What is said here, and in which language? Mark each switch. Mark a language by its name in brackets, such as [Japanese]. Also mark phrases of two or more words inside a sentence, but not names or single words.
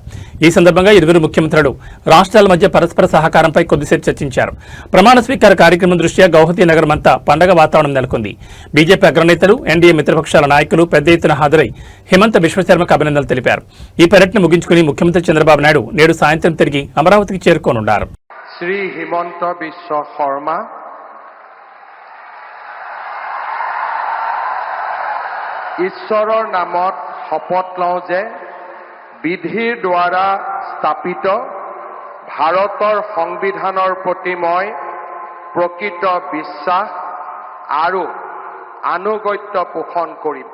[Telugu] ఈ సందర్భంగా ఇరువురు ముఖ్యమంత్రులు రాష్ట్రాల మధ్య పరస్పర సహకారంపై కొద్దిసేపు చర్చించారు. ప్రమాణ స్వీకార కార్యక్రమం దృష్ట్యా గౌహతి నగరం అంతా పండగ వాతావరణం నెలకొంది. బీజేపీ అగ్రనేతలు, ఎన్డీఏ మిత్రపక్షాల నాయకులు పెద్ద ఎత్తున హాజరై హిమంత బిశ్వ శర్మకు అభినందనలు తెలిపారు. ఈ పర్యటన ముగించుకుని ముఖ్యమంత్రి చంద్రబాబు నాయుడు నేడు సాయంత్రం తిరిగి అమరావతికి చేరుకోనున్నారు. [Assamese] শ্রী হিমন্ত বিশ্ব শর্মা ঈশ্বৰৰ নামত শপত লওঁ যে বিধিৰ দ্বাৰা স্থাপিত ভাৰতৰ সংবিধানৰ প্ৰতি মই প্ৰকৃত বিশ্বাস আৰু আনুগত্য পোষণ কৰিম।